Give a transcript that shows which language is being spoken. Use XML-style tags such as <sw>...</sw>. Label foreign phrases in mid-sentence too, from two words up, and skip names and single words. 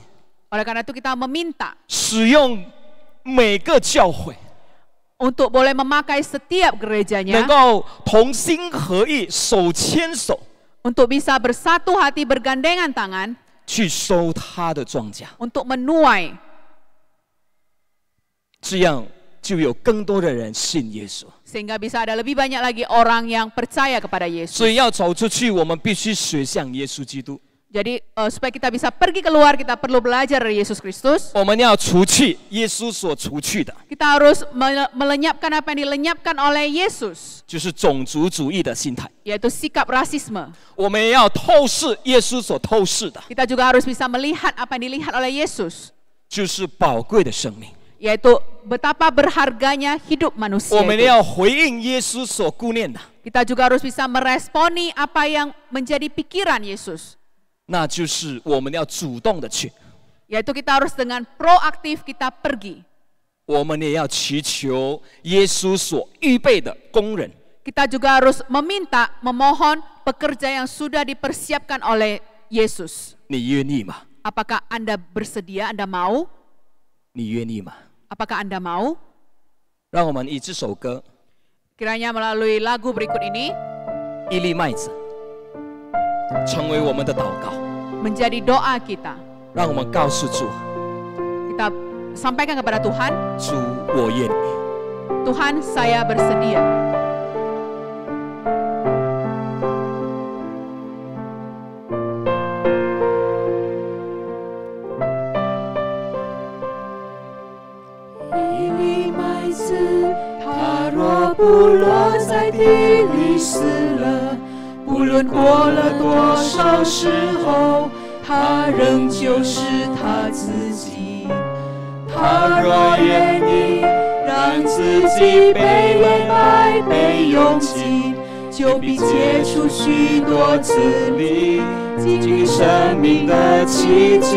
<id>Oleh karena itu kita meminta</id> <zh>使用每个教会，</zh> <id>untuk boleh memakai setiap</id> <zh>能</zh> <id>gerejanya</id> <zh>够同心合意、手牵手</zh> <id>untuk bisa bersatu hati bergandengan tangan</id> <zh>去收他的庄稼。</zh> <id>untuk menuai</id> <zh>这样就有更多的人信耶稣。</zh> <id>Sehingga bisa ada lebih banyak lagi orang yang percaya kepada Yesus.</id> <zh>所以要走出去，我们必须学像耶稣基督。</zh> <id>Jadi supaya kita bisa pergi keluar, kita perlu belajar dari Yesus Kristus.</id> <zh>我们要除去耶稣所除去的，</zh> <id>Kita harus melenyapkan apa yang dilenyapkan oleh Yesus,</id> <zh>就是种族主义的心态。</zh> <id>yaitu sikap rasisme.</id> <zh>我们也要透视耶稣所透视的，</zh> <id>Kita juga harus bisa melihat apa yang dilihat oleh Yesus,</id> <zh>就是宝贵的生命。</zh> <id>yaitu betapa berharganya hidup manusia</id> <zh>我们</zh> <id>itu.</id> <zh>要回应耶稣所顾念的，</zh> <id>Kita juga harus bisa meresponi apa yang menjadi pikiran Yesus,</id> <zh>那就是我们要主动的去，</zh> <id>yaitu kita harus dengan proaktif kita pergi.</id> <zh>我们也要祈求耶稣所预备的工人。</zh> <id>Kita juga harus meminta, memohon pekerja yang sudah dipersiapkan oleh Yesus.</id> <zh>你愿意吗？</zh> <id>Apakah Anda bersedia? Anda mau?</id> <zh>你愿意吗？</zh> <id>Apakah Anda mau?</id> <zh>让我们以这首歌</zh> <id>Kiranya melalui lagu berikut ini</id> <zh>《一粒麦子》成为我们的祷告，</zh> <id>menjadi doa kita.</id> <zh>让我们告诉主：</zh> <id>Kita sampaikan kepada Tuhan,</id> <zh>主，我愿意。</zh> <id>Tuhan saya bersedia.</id> <zh>Itu 它若不落在地里死了，不论过了多少时候，它仍旧是它自己。它若愿意让自己被掩埋、被用尽，就必结出许多子粒，经历生命的奇迹。</zh>